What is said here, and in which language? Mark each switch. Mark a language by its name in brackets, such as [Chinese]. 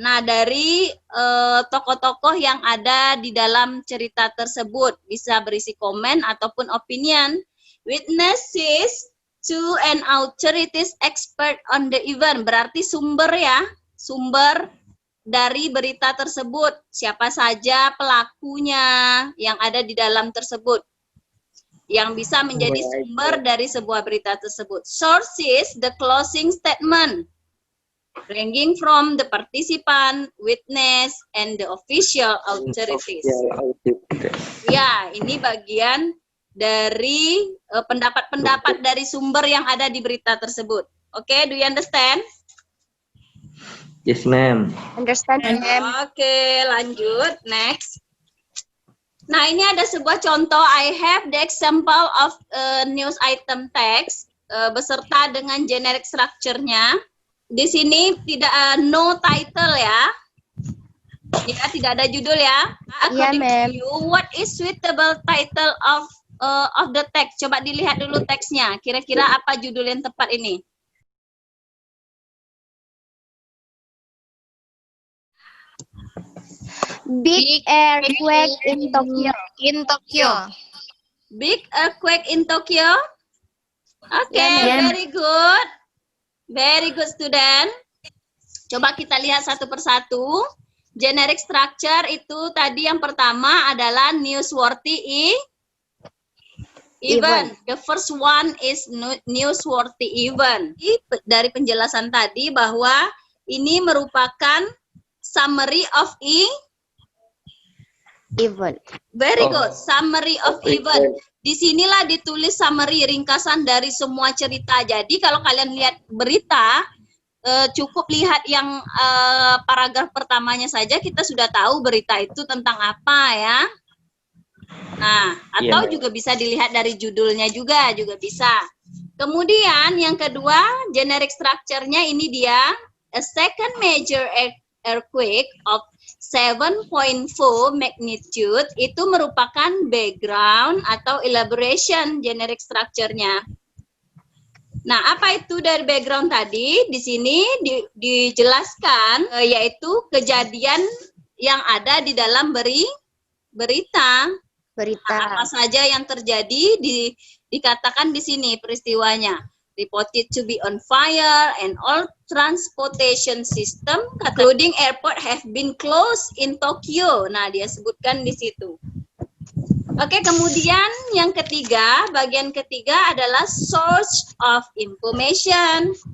[Indonesian] Nah, dari tokoh-tokoh yang ada di dalam cerita tersebut. Bisa berisi komen ataupun opinion. [English] Witnesses to an authorities expert on the event. [Indonesian] Berarti sumber ya. Sumber dari berita tersebut. Siapa saja pelakunya yang ada di dalam tersebut. Yang bisa menjadi sumber dari sebuah berita tersebut. [English] Sources, the closing statement. Ranging from the participant, witness, and the official authorities. [Indonesian] Ya, ini bagian dari pendapat-pendapat dari sumber yang ada di berita tersebut. [English] Oke, do you understand? Yes, ma'am. Understand, ma'am. [Indonesian] Oke, lanjut. Next. Nah, ini ada sebuah contoh. [English] I have the example of news item text [Indonesian] beserta dengan [English] generic structure-nya. [Indonesian] Di sini tidak no title ya. Ya, tidak ada judul ya. [English] According to you, what is suitable title of the text? [Indonesian] Coba dilihat dulu teksnya. Kira-kira apa judul yang tepat ini? [English] Big earthquake in Tokyo. Big earthquake in Tokyo. Okay, very good. Very good, student. [Indonesian] Coba kita lihat satu persatu. Generic structure itu tadi yang pertama adalah newsworthy event. [English] The first one is newsworthy event. [Indonesian] Dari penjelasan tadi bahwa ini merupakan summary of [English] Event. Very good. Summary of event. [Indonesian] Disinilah ditulis summary, ringkasan dari semua cerita. Jadi kalau kalian lihat berita, cukup lihat yang paragraf pertamanya saja kita sudah tahu berita itu tentang apa ya. Nah, atau juga bisa dilihat dari judulnya juga bisa. Kemudian yang kedua, generic structure-nya ini dia, [English] a second major earthquake of 7.4 magnitude [Indonesian] itu merupakan background atau elaboration generic structure-nya. Nah, apa itu dari background tadi? Di sini dijelaskan yaitu kejadian yang ada di dalam berita. Nah, apa saja yang terjadi dikatakan di sini peristiwanya. [English] Reported to be on fire and all transportation system including airport have been closed in Tokyo. [Indonesian] Nah, dia sebutkan di situ. Oke, kemudian yang ketiga, bagian ketiga adalah source of information.